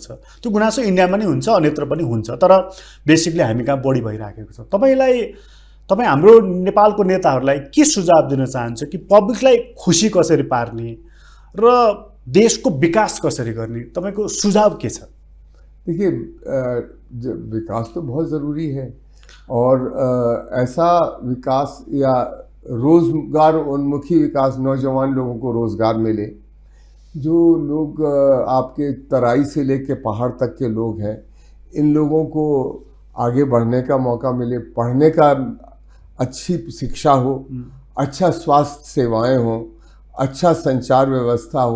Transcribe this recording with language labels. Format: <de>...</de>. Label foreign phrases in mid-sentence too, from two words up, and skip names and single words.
<ne>त्यो गुनासो इन्डियामा नै हुन्छ, अन्यत्र पनि हुन्छ, तर बेसिकली हामी कहाँ बढी भइराखेको छ। तपाईँ हाम्रो नेपालको नेताहरूलाई के सुझाव दिन चाहन्छ कि पब्लिकलाई खुसी कसरी पार्ने र देशको विकास कसरी गर्ने, तपाईँको सुझाव के छ?</ne> <hi>देखिए, विकास तो बहुत ज़रूरी है और ऐसा विकास या रोज़गार उन्मुखी विकास, नौजवान लोगों को रोज़गार मिले, जो लोग आपके तराई से लेके पहाड़ तक के लोग हैं, इन लोगों को आगे बढ़ने का मौका मिले, पढ़ने का, अच्छी शिक्षा हो, अच्छा स्वास्थ्य सेवाएं हो, अच्छा संचार व्यवस्था हो।</hi>